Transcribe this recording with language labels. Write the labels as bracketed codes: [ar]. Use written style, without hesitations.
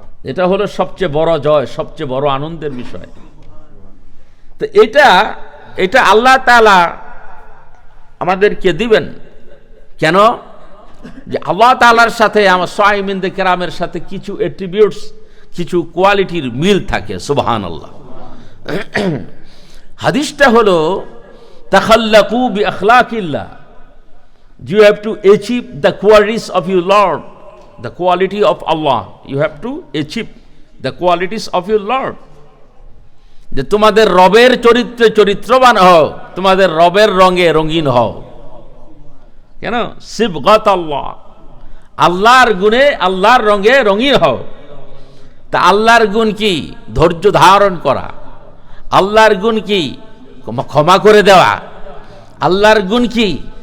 [bn] এটা হলো সবচেয়ে বড় জয়, সবচেয়ে বড় আনন্দের বিষয়। তো এটা আল্লাহ তাআলা আমাদেরকে দিবেন কেন? যে আল্লাহ তাআলার সাথে আমার সাইমিনদের কেরামের সাথে কিছু অ্যাট্রিবিউটস, কিছু কোয়ালিটির মিল থাকে। সুবহানাল্লাহ। হাদিসটা হলো [ar] তাখাল্লাকু বিআখলাকিল্লাহ, [en] you have to achieve the qualities of your Lord, the quality of Allah. You have to achieve the qualities of your Lord. [bn] যে তোমাদের রবের চরিত্রে চরিত্রবান হও, তোমাদের রবের রঙে রঙিন হও। কেন? [ar] সিবগাত আল্লাহ, [bn] আল্লাহর গুণে আল্লাহর রঙে রঙিন হও। তা আল্লাহর গুণ কি? ধৈর্য ধারণ করা। আল্লাহর গুণ কি? ক্ষমা করে দেওয়া। আল্লাহর গুণ কি?